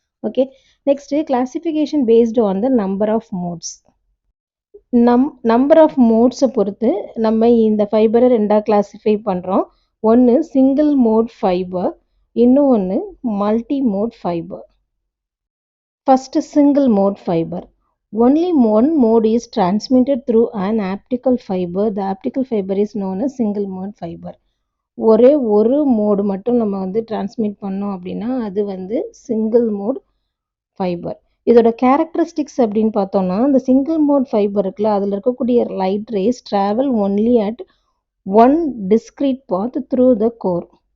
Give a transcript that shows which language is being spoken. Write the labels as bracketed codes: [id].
[en] Okay, next classification based on the number of modes. [ta] Number of மோட்ஸை பொறுத்து நம்ம இந்த ஃபைபரை ரெண்டாக கிளாஸிஃபை பண்ணுறோம். ஒன்று சிங்கிள் மோட் ஃபைபர், இன்னொன்று multi mode fibre. [en] First, single mode fiber. Only one mode is transmitted through an optical fiber. The optical fiber is known as single mode fiber. [ta] ஒரே ஒரு mode மட்டும் நம்ம வந்து டிரான்ஸ்மிட் பண்ணோம் அப்படின்னா அது வந்து சிங்கிள் மோட் ஃபைபர். இதோட கேரக்டரிஸ்டிக்ஸ் அப்படின்னு பார்த்தோம்னா, இந்த சிங்கிள் மோட் ஃபைபர் இருக்குல்ல, அதில் இருக்கக்கூடிய [en] Light rays travel only at one discrete path through the core.